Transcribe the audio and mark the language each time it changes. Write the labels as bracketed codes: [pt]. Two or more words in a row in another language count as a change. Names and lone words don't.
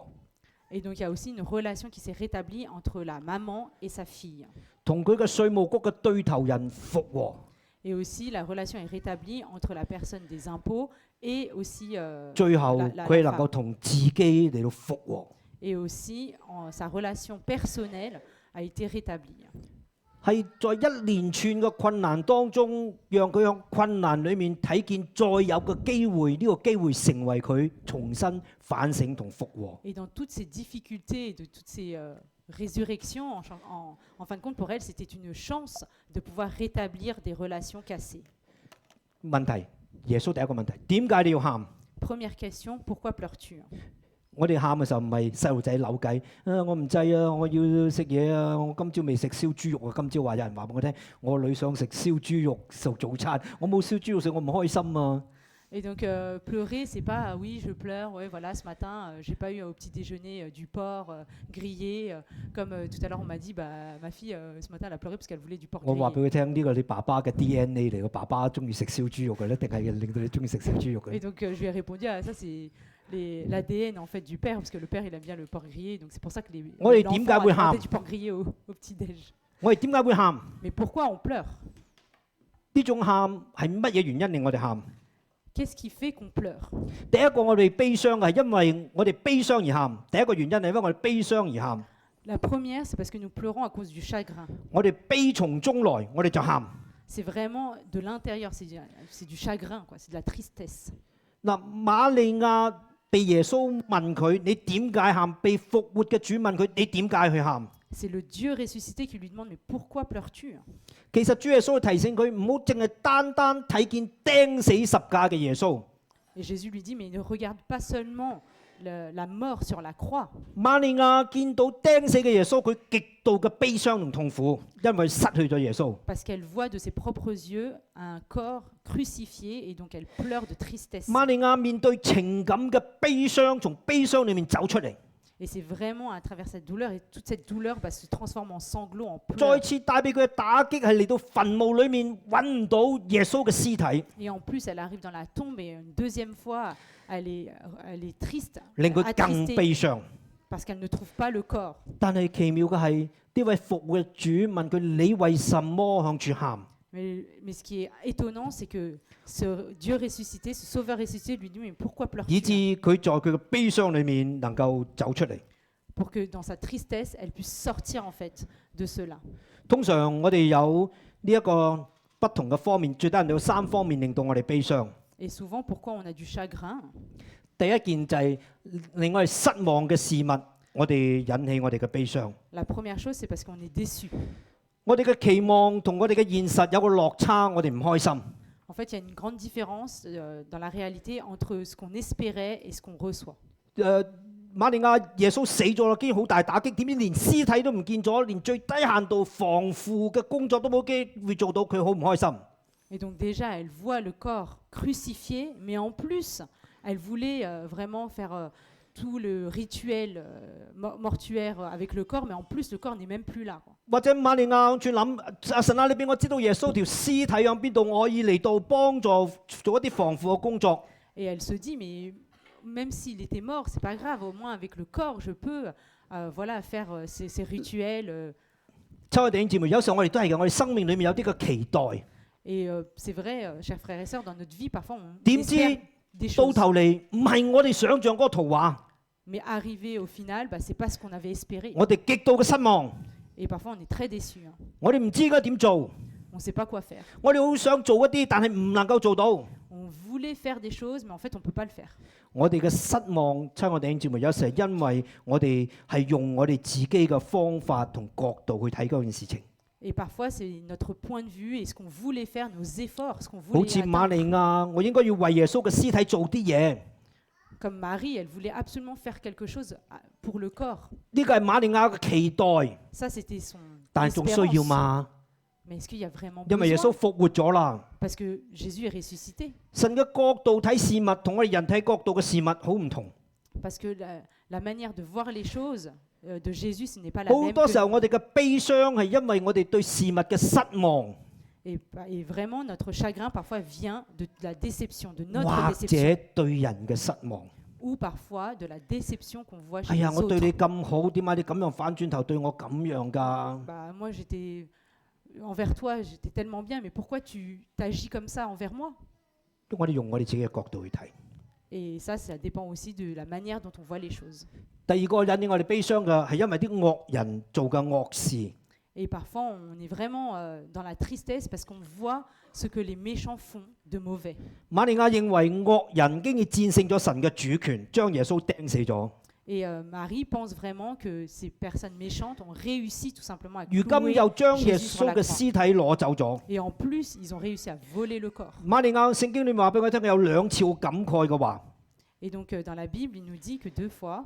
[fr] Et donc, il y a aussi une relation qui s'est rétablie entre la maman et sa fille. [yue] 同佢嘅稅務局嘅對頭人復和， [fr] Et aussi, la relation est rétablie entre la personne des impôts et aussi, [yue] 最後 [fr] la [yue] 佢能 [fr] femme. [yue] 夠同自己嚟到復和。 [fr] Et aussi, sa relation personnelle a été rétablie. [yue] 係在一連串嘅困難當中，讓佢喺困難裡面睇見再有個機會，呢、個機會成為佢重新反省同復和。 [fr] Et dans toutes ces difficultés, de toutes ces résurrections, en fin de compte, pour elle, c'était une chance de pouvoir rétablir des relations cassées. [yue] 問題，耶穌第一個問題，點解你要喊？ [fr] Première question, pourquoi pleures-tu? [yue] 我哋喊嘅時候唔係細路仔扭計，我唔制啊，我要食嘢啊，我今朝未食燒豬肉啊，今朝話有人話俾我聽，我女想食燒豬肉做早餐，我冇燒豬肉食，我唔開心啊。 [fr] Et donc pleurer, c'est pas oui je pleure, ouais voilà ce matin j'ai pas eu au petit déjeuner du porc grillé comme tout à l'heure on m'a dit ma fille ce matin elle a pleuré parce qu'elle voulait du porc [yue] 我話俾 [fr] grillé. [yue] 佢聽，呢個你爸爸嘅 DNA 嚟，個爸爸中意食燒豬肉嘅咧，定係令到你中意食燒豬肉 [fr] Et [yue] 嘅？ [fr] donc je lui ai répondu ça c'est l'ADN en fait du père parce que le père il aime bien le porc grillé donc c'est pour ça que Ouais, l'enfant [yue] 點解 [fr] a [yue] 會 [fr] demandé [yue] 喊？ [fr] du porc grillé au petit déj. [yue] 我哋點解會喊？ [fr] Mais pourquoi on pleure? [yue] 呢種喊係乜嘢原因令我哋喊？ [fr] Qu'est-ce qui fait qu'on pleure? [yue] 第一個我哋悲傷係因為我哋悲傷而喊，第一個原因係因為我哋悲傷而喊。 [fr] La première c'est parce que nous pleurons à cause du chagrin. [yue] 我哋悲從中來，我哋就喊。 [fr] C'est vraiment de l'intérieur, c'est du chagrin quoi, c'est de la tristesse. [yue] 嗱，瑪利亞被耶穌問佢：你點解喊？被復活嘅主問佢：你點解去喊？ [fr] C'est le Dieu ressuscité qui lui demande mais pourquoi pleures-tu? [yue] 其實主耶穌提醒佢唔好淨係單單睇見釘死十架嘅耶穌。 [fr] Et Jésus lui dit mais ne regarde pas seulement la mort sur la croix. [yue] 瑪利亞見到釘死嘅耶穌，佢極度嘅悲傷同痛苦，因為失去咗耶穌。 [fr] Parce qu'elle voit de ses propres yeux un corps crucifié et donc elle pleure de tristesse. [yue] 瑪利亞面對情感嘅悲傷，從悲傷裏面走出嚟， [fr] Et c'est vraiment à travers cette douleur et toute cette douleur se transforme en sanglots, en [yue] 再 [fr] pleurs. [yue] 次帶俾佢嘅打擊係嚟到墳墓裏面揾唔到耶穌嘅屍體， [fr] Et en plus elle arrive dans la tombe et une deuxième fois elle est triste, [yue] 令佢更 [fr] attristée [yue] 悲傷。 [fr] parce qu'elle ne trouve pas le corps. [yue] 但係奇妙嘅係，呢位復活嘅主問佢：你為什麼向住喊？ [fr] Mais ce qui est étonnant, c'est que ce Dieu ressuscité, ce Sauveur ressuscité lui dit mais pourquoi [yue] 以致 [fr] pleures-tu? [yue] 佢在佢嘅悲傷裏面能夠走出嚟。 [fr] Pour que dans sa tristesse, elle puisse sortir en fait de cela. [yue] 通常我哋有呢一個不同嘅方面，最低限度有3方面令到我哋悲傷。 [fr] Et souvent, pourquoi on a du chagrin? [yue] 第一件就係令我哋失望嘅事物，我哋引起我哋嘅悲傷。 [fr] La première chose, c'est parce qu'on est déçu. [yue] 我哋嘅期望同我哋嘅現實有個落差，我哋唔開心。 [fr] En fait, il y a une grande différence dans la réalité entre ce qu'on espérait et ce qu'on reçoit. [yue] 瑪利亞耶穌死咗啦，經好大打擊，點知連屍體都唔見咗，連最低限度防腐嘅工作都冇機會做到，佢好唔開心。 [fr] Et donc déjà, elle voit le corps crucifié, mais en plus, elle voulait vraiment faire tout le rituel mortuaire avec le corps, mais en plus, le corps n'est même plus là, quoi. [yue] 或者瑪利亞轉諗，阿神啊，你俾我知道耶穌條屍體喺邊度，我可以嚟到幫助做一啲防腐嘅工作。 [fr] Et elle se dit, mais même s'il était mort, c'est pas grave, au moins avec le corps, je peux voilà, faire ces rituels. [yue] 親愛弟兄姊妹，有時候我哋都係嘅，我哋生命裏面有啲嘅期待， [fr] Et c'est vrai, chers frères et sœurs, dans notre vie, parfois, on [yue] 點知 [fr] espère des [yue] 到 [fr] choses. [yue] 頭嚟唔係我哋想象嗰個圖畫， [fr] Mais arrivé au final, bah, c'est pas ce qu'on avait espéré. [yue] 我哋極度嘅失望， [fr] Et parfois, on est très déçus. [yue] 我哋唔知應該點做， [fr] On ne sait pas quoi faire. [yue] 我哋好想做一啲，但係唔能夠做到。 [fr] On voulait faire des choses, mais en fait, on ne peut pas le faire. [yue] 我哋嘅失望，親愛弟兄姊妹，有時係因為我哋係用我哋自己嘅方法同角度去睇嗰件事情。 [fr] Et parfois, c'est notre point de vue et ce qu'on voulait faire, nos efforts, ce qu'on [yue] 好 [fr] voulait [yue] 似瑪 [fr] atteindre. [yue] 利亞，我應該要為耶穌嘅屍體做啲嘢。 [fr] Comme Marie, elle voulait absolument faire quelque chose pour le corps. [yue] 呢個係瑪利亞嘅期待， [fr] Ça, c'était son [yue] 但係仲需要 [fr] espérance. [yue] 嘛？ [fr] Mais est-ce qu'il y a vraiment [yue] 因為耶穌 [fr] besoin? [yue] 復活咗啦。 [fr] Parce que Jésus est ressuscité. [yue] 神嘅角度睇事物同我哋人睇角度嘅事物好唔同。 [fr] Parce que la manière de voir les choses de Jésus, ce n'est pas la [yue] 好 [fr] même [yue] 多時候 [fr] que... [yue] 我哋嘅悲傷係因為我哋對事物嘅失望， [fr] Et vraiment, notre chagrin parfois vient de la déception, de notre [yue] 或 [fr] déception. [yue] 者對人嘅失望。 [fr] Ou parfois de la déception qu'on voit chez [yue] 哎呀， [fr] les [yue] 我對你 [fr] autres. [yue] 咁好，點解你咁樣反轉頭對我咁樣㗎？ [fr] Bah, moi, envers toi, j'étais tellement bien, mais pourquoi tu t'agis comme ça envers moi? [yue] 我哋用我哋自己嘅角度去睇。 [fr] Et ça dépend aussi de la manière dont on voit les choses. [yue] 第二個引領我哋悲傷嘅係因為啲惡人做嘅惡事。 [fr] Et parfois, on est vraiment dans la tristesse parce qu'on voit ce que les méchants font de mauvais. [yue] 瑪利亞認為惡人經已戰勝咗神嘅主權，將耶穌釘死咗。 [fr] Et Marie pense vraiment que ces personnes méchantes ont réussi tout simplement à [yue] 如今 [fr] clouer [yue] 又將耶 [fr] Jésus sur [yue] 穌 [fr] la [yue] 嘅 [fr] croix. [yue] 屍體攞走咗。 [fr] Et en plus, ils ont réussi à voler le corps. [yue] 瑪利亞聖經裏面話俾我聽，有兩次好感慨嘅話。 [fr] Et donc, dans la Bible, il nous dit que 2 fois,